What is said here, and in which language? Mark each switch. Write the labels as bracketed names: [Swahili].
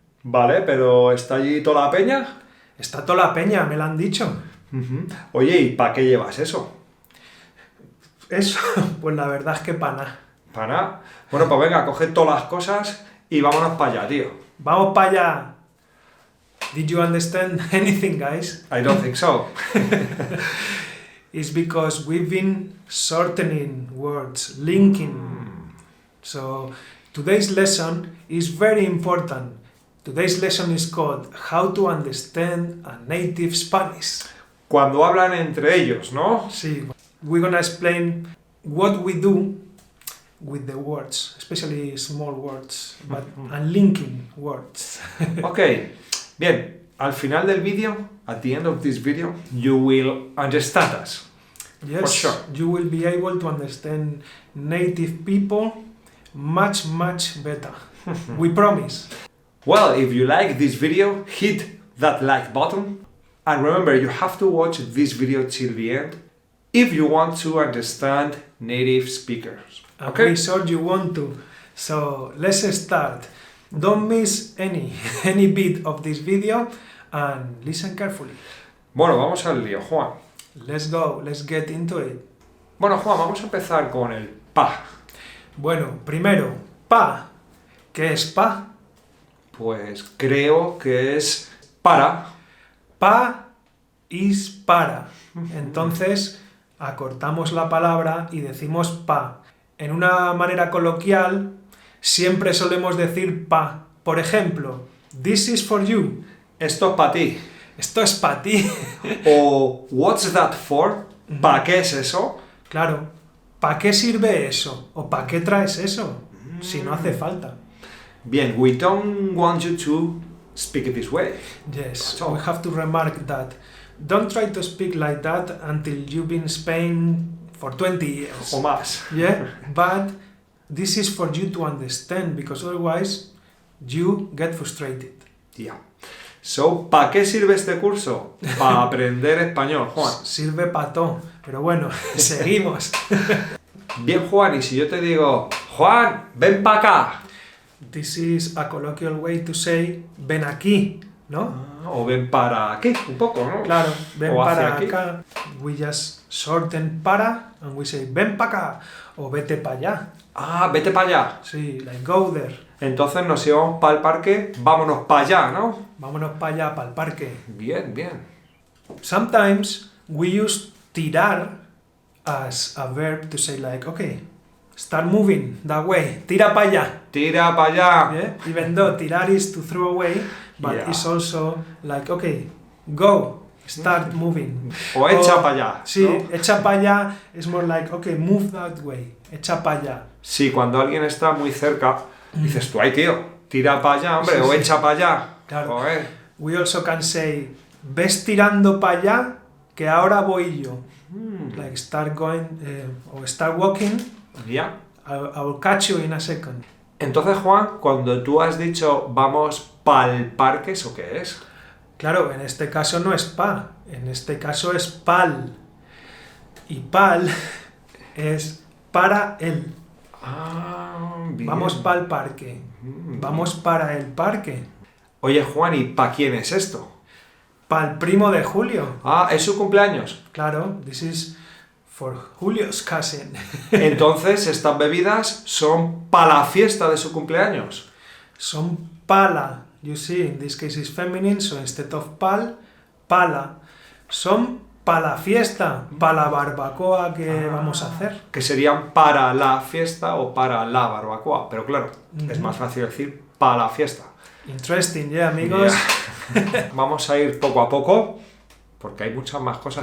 [Spanish] Vale, pero ¿está allí toda la peña? Está toda la peña, me lo han dicho. Oye, ¿y para qué llevas eso? Eso, pues la verdad es que para nada. ¿Para nada? Bueno, pues venga, coge todas las cosas y vámonos para allá, tío. ¡Vamos para allá! [English] Did you understand anything, guys? I don't think so. It's because we've been shortening words, linking. So today's lesson is very important. Today's lesson is called How to Understand a Native Spanish. [Spanish] Cuando hablan entre ellos, ¿no? Sí, [English] we're gonna explain what we do with the words, especially small words, but and linking words. Ok, [Spanish] bien, al final del vídeo, [English] at the end of this video, you will understand us. Yes, For sure. you will be able to understand native people much better. We promise. Well, if you like this video, hit that like button. And remember, you have to watch this video till the end if you want to understand native speakers. I'm Okay? pretty sure you want to. So let's start. Don't miss any bit of this video and listen carefully. [Spanish] Bueno, vamos al lío, Juan. [English] Let's go, let's get into it. [Spanish] Bueno, Juan, vamos a empezar con el pa. Bueno, primero, pa. ¿Qué es pa? Pues creo que es para. Pa is para. Entonces, acortamos la palabra y decimos pa. En una manera coloquial, siempre solemos decir pa. Por ejemplo, [English] this is for you. [Spanish] Esto es para ti. Esto es para ti. O [English] what's that for? [Spanish] ¿Para qué es eso? Claro, ¿para qué sirve eso? ¿O para qué traes eso? Si no hace falta. Bien, [English] we don't want you to speak it this way. Yes, That's all. we have to remark that. Don't try to speak like that until you've been in Spain for 20 years. [Spanish] O más. [English] Yeah, but this is for you to understand, because otherwise you get frustrated. Yeah. [Spanish] So, ¿para qué sirve este curso? Para aprender español, Juan. Sirve para todo, pero bueno, seguimos. Bien, Juan, y si yo te digo, Juan, ven para acá. [English] This is a colloquial way to say, [Spanish] ven aquí, ¿no? O ven para aquí, un poco, ¿no? Claro, ven O hacia para aquí. [English] acá. We just shorten para and we say, [Spanish] ven para acá, o vete para allá. Ah, vete para allá. Sí, [English] like go there. [Spanish] Entonces nos íbamos para el parque, vámonos para allá, ¿no? Vámonos para allá, para el parque. Bien, bien. [English] Sometimes we use tirar as a verb to say like, okay, start moving that way. [Spanish] Tira para allá. Tira para allá. [English] Yeah? Even though tirar is to throw away, but Yeah. it's also like, okay, go, start moving. [Spanish] O echa para allá. Sí, ¿no? echa para allá [English] is more like, okay, move that way. [Spanish] Echa para allá. Sí, cuando alguien está muy cerca, dices tú, ay tío, tira para allá, hombre, Sí, o sí. echa para allá. Claro. Joder. [English] We also can say, [Spanish] ves tirando para allá, que ahora voy yo. [English] Like start going, or start walking, [Spanish] Ya. [English] I will catch you in a second. [Spanish] Entonces, Juan, cuando tú has dicho vamos pa'l parque, ¿eso qué es? Claro, en este caso no es pa, en este caso es pal. Y pal es para él. Ah, bien. Vamos para el parque. Vamos para el parque. Oye, Juan, ¿y para quién es esto? Para el primo de Julio. Ah, es su cumpleaños. Claro, [English] this is for Julio's cousin. [Spanish] Entonces, estas bebidas son para la fiesta de su cumpleaños. Son pala. [English] You see, in this case is feminine, so instead of pal, pala. [Spanish] Son para la fiesta, para la barbacoa que vamos a hacer. Que serían para la fiesta o para la barbacoa. Pero claro, es más fácil decir para la fiesta. [English] Interesting, yeah, amigos. Yeah. [Spanish] Vamos a ir poco a poco, porque hay muchas más cosas.